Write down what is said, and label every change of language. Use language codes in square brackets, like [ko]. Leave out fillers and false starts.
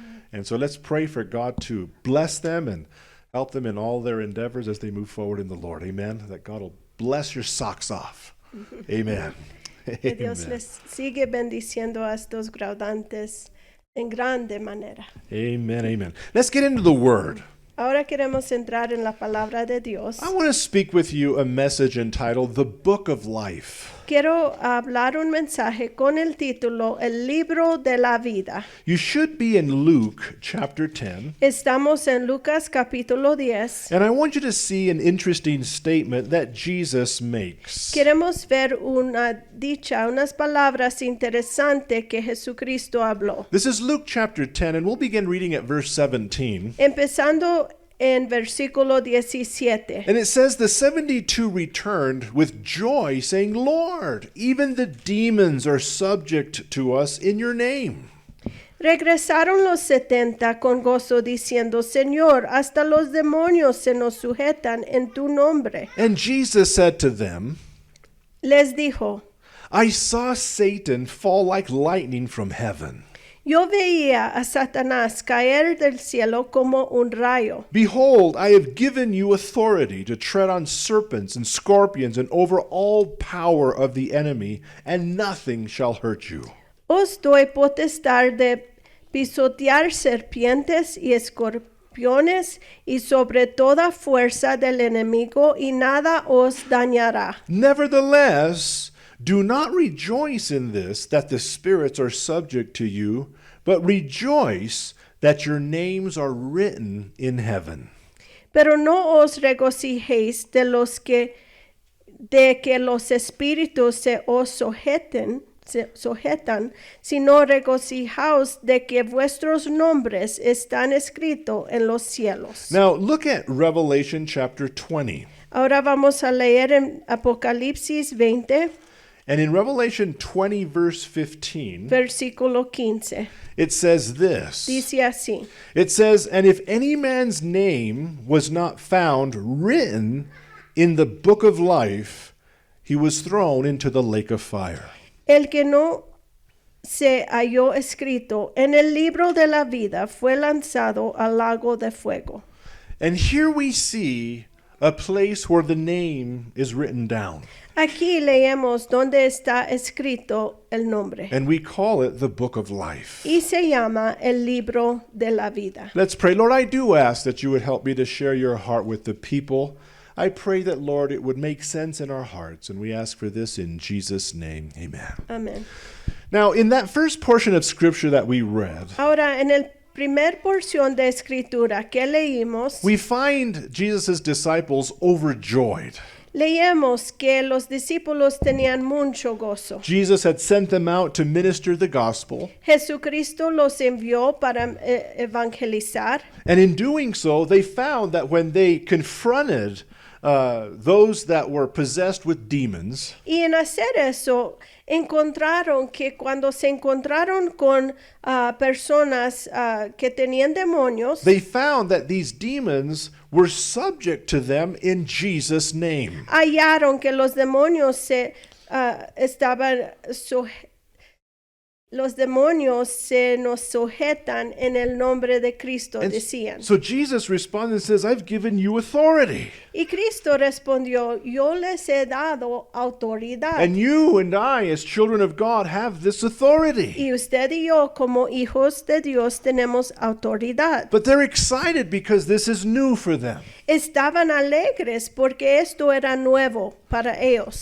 [en] And so let's pray for God to bless them and help them in all their endeavors as they move forward in the Lord. Amen. That God will bless your socks off. Amen. [es] Que Dios [en] Amen. [es] les sigue bendiciendo a estos graduantes en grande manera. [en] Amen. Amen. Let's get into the Word. [es] Ahora queremos entrar en la palabra de Dios. [en] I want to speak with you a message entitled The Book of Life. [es] Quiero hablar un mensaje con el título El libro de la vida. [en] You should be in Luke chapter 10, [es] Estamos en Lucas capítulo 10. [en] and I want you to see an interesting statement that Jesus makes. [es] Queremos ver una dicha, unas palabras interesantes que Jesucristo habló. [en] This is Luke chapter 10, and we'll begin reading at verse 17. [es] Empezando en versículo 17. [en] And it says, The 72 returned with joy, saying, Lord, even the demons are subject to us in your name. [es] Regresaron los 70 con gozo diciendo, Señor, hasta los demonios se nos sujetan en tu nombre. [en] And Jesus said to them, [es] Les dijo, [en] I saw Satan fall like lightning from heaven. [es] yo veía a Satanás caer del cielo como un rayo. [en] Behold, I have given you authority to tread on serpents and scorpions and over all power of the enemy, and nothing shall hurt you. [es] Os doy potestad de pisotear serpientes y escorpiones y sobre toda fuerza del enemigo, y nada os dañará. [en] Nevertheless, do not rejoice in this, that the spirits are subject to you, but rejoice that your names are written in heaven. [es] Pero no os regocijéis de que los espíritus se os sujetan, sino regocijaos de que vuestros nombres están escritos en los cielos. [en] Now, look at Revelation chapter 20. [es] Ahora vamos a leer en Apocalipsis 20, [en] And in Revelation 20, verse 15, [es] versículo 15. [en] it says this. [es] Dice así. [en] It says, And if any man's name was not found written in the book of life, he was thrown into the lake of fire. [es] El que no se halló escrito en el libro de la vida fue lanzado al lago de fuego. [en] And here we see a place where the name is written down. [es] Aquí leemos donde está escrito el nombre [en] And we call it the book of life. [es] y se llama el libro de la vida. [en] Let's pray. Lord, I do ask that you would help me to share your heart with the people. I pray that, Lord, it would make sense in our hearts. And we ask for this in Jesus' name. Amen. [es] Amén. [en] Now, in that first portion of scripture that we read, [es] Ahora, en el primer porción de escritura que leímos, [en] we find Jesus' disciples overjoyed. [es] leemos que los discípulos tenían mucho gozo. [en] Jesus had sent them out to minister the gospel, [es] Jesucristo los envió para evangelizar. [en] and in doing so, they found that when they confronted those that were possessed with demons, [es] Y en hacer eso, encontraron que cuando se encontraron con personas que tenían demonios, [en] they found that these demons were subject to them in Jesus' name. [es] hallaron que los demonios se nos sujetan en el nombre de Cristo, [en] And [es] decían. [en] so Jesus responds and says, I've given you authority. [es] Y Cristo respondió, yo les he dado autoridad. [en] And you and I, as children of God, have this authority. [es] Y usted y yo, como hijos de Dios, tenemos autoridad. [en] But they're excited because this is new for them. [es] Estaban alegres porque esto era nuevo para ellos.